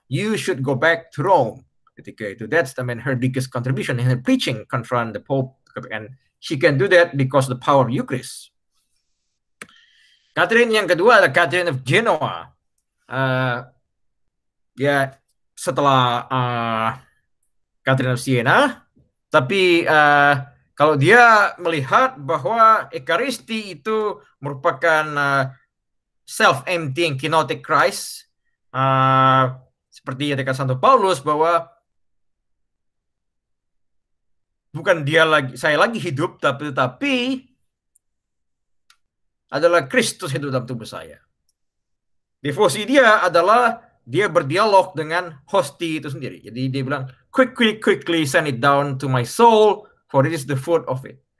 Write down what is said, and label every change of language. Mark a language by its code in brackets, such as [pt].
[en] You should go back to Rome. [id] Ketika itu, [en] that's her biggest contribution in her preaching, confront the Pope, and she can do that because the power of Eucharist. [id] Catherine yang kedua adalah Catherine of Genoa. Ya setelah Catherine of Siena, tapi kalau dia melihat bahwa Ekaristi itu merupakan [en] self-emptying kenotic Christ, [id] seperti yang dikatakan Santo Paulus bahwa bukan saya lagi hidup, tapi adalah Kristus hidup dalam tubuh saya. Devosi dia adalah dia berdialog dengan hosti itu sendiri. Jadi dia bilang, [en] quickly send it down to my soul, for it is the food of it.